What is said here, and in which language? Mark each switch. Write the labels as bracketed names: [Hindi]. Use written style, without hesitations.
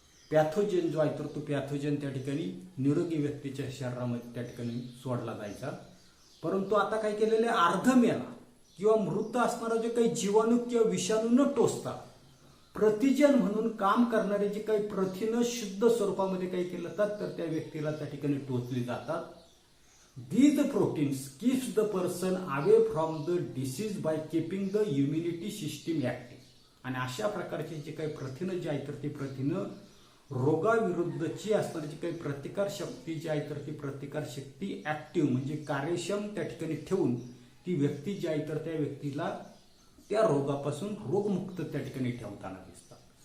[Marathi] पॅथोजेन जो आहे तर तो पॅथोजेन त्या ठिकाणी निरोगी व्यक्तीच्या शरीरामध्ये त्या ठिकाणी सोडला जायचा. परंतु आता काय केलेलं आहे, अर्धमेला किंवा मृत असणारा जे काही जीवाणू किंवा विषाणू न टोचता प्रतिजन म्हणून काम करणारे जे काही प्रथिनं शुद्ध स्वरूपामध्ये काही केलं जातात तर त्या व्यक्तीला त्या ठिकाणी टोचली जातात. [English] These proteins keeps the person away from the disease by keeping the immunity system active. [Marathi] आणि अशा प्रकारचे जे काही प्रथिनं जे आहेत तर ते प्रथिनं रोगाविरुद्धची असणारी जी काही प्रतिकार शक्ती जी आहे तर ती प्रतिकार शक्ती ऍक्टिव्ह म्हणजे कार्यक्षम त्या ठिकाणी ठेवून ती व्यक्ती जी आहे तर त्या व्यक्तीला त्या रोगापासून रोगमुक्त त्या ठिकाणी ठेवताना दिसतात.